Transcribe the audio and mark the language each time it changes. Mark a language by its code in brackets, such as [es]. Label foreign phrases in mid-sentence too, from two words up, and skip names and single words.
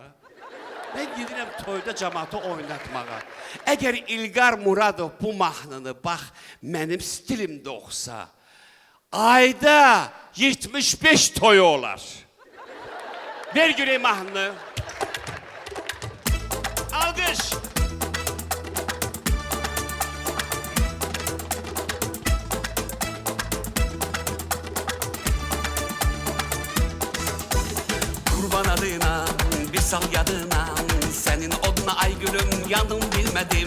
[az] Mən gedirəm toyda cəmaatı oynatmağa. Əgər İlqar Muradov bu mahnını bax mənim stilimdə oxusa, ayda 75 toyu olar. Ver görək mahnını. Alqış. [tr] Kurban adına, bir sal yadına, senin oduna ay gülüm yandım bilmedim.